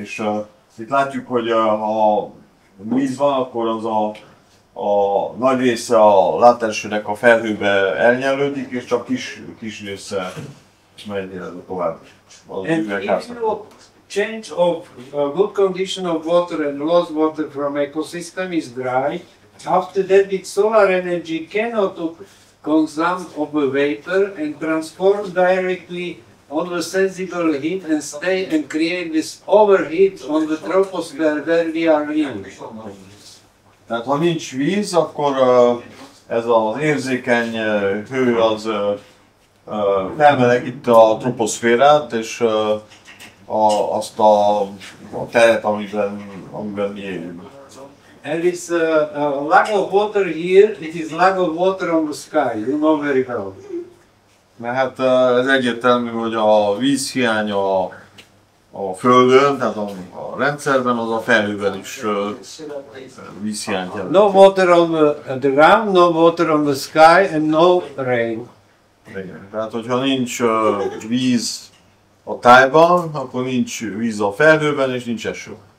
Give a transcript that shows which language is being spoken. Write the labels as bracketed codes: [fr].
[hu] És itt látjuk, hogy ha víz van, akkor az a nagy része a látens hőnek a felhőbe elnyelődik, és csak kis része megy tovább. [en] And if you change of good condition of water and lost water from ecosystem is dry, after that with solar energy cannot consume of a vapor and transform directly on the sensible heat and stay and create this overheat on the troposphere where we are living. [hu] Tehát ha nincs víz, akkor ez az érzékeny hő az felmelegíti a troposzférát, és azt a teret, amiben mi élünk. [en] And this lack of water here, it is lack of water on the sky, you know very well. [hu] Mert hát ez egyértelmű, hogy a vízhiány a Földön, tehát a rendszerben, az a felhőben is vízhiányt jelent. [en] No water on the ground, no water on the sky, and no rain. [hu] Igen. Tehát, hogyha nincs víz a tájban, akkor nincs víz a felhőben, és nincs eső.